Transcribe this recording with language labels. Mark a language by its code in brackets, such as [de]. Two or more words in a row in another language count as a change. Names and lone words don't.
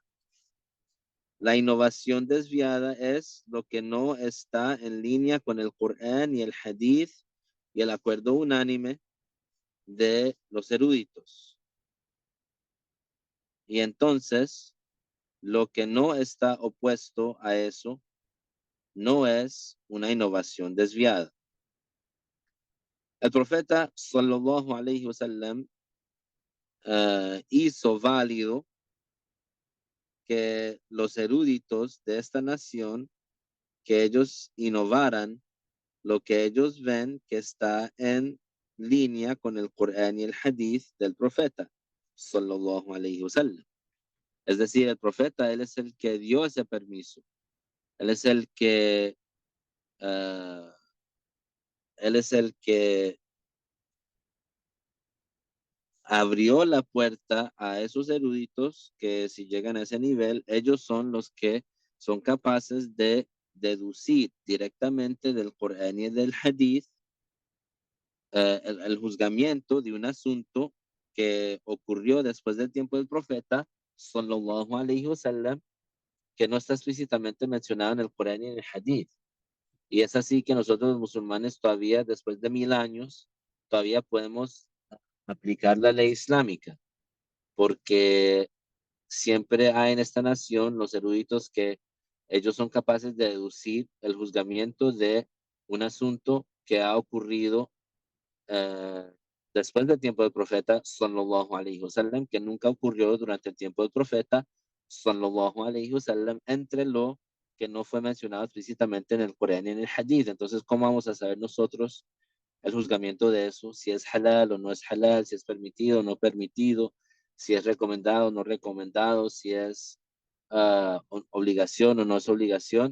[es] La innovación desviada es lo que no está en línea con el Corán y el Hadith y el acuerdo unánime de los eruditos. Y entonces, lo que no está opuesto a eso no es una innovación desviada. El profeta [ar] صلى الله عليه وسلم [es] hizo válido que los eruditos de esta nación, que ellos innovaran lo que ellos ven que está en línea con el Corán y el Hadith del profeta [ar] صلى الله عليه وسلم. [es] Es decir, el profeta, él es el que dio ese permiso. Él es el que, uh, él es el que abrió la puerta a esos eruditos que si llegan a ese nivel, ellos son los que son capaces de deducir directamente del Corán y del Hadith el juzgamiento de un asunto que ocurrió después del tiempo del profeta, [ar] صلى الله عليه وسلم, [es] que no está explícitamente mencionado en el Corán y en el Hadith. Y es así que nosotros los musulmanes todavía, después de 1000 años, todavía podemos aplicar la ley islámica, porque siempre hay en esta nación los eruditos que ellos son capaces de deducir el juzgamiento de un asunto que ha ocurrido eh, después del tiempo del profeta [ar] صلى الله عليه وسلم, [es] que nunca ocurrió durante el tiempo del profeta [ar] صلى الله عليه وسلم, [es] entre lo que no fue mencionado explícitamente en el Corán y en el Hadith. Entonces, ¿cómo vamos a saber nosotros el juzgamiento de eso? Si es halal o no es halal, si es permitido o no permitido, si es recomendado o no recomendado, si es obligación o no es obligación.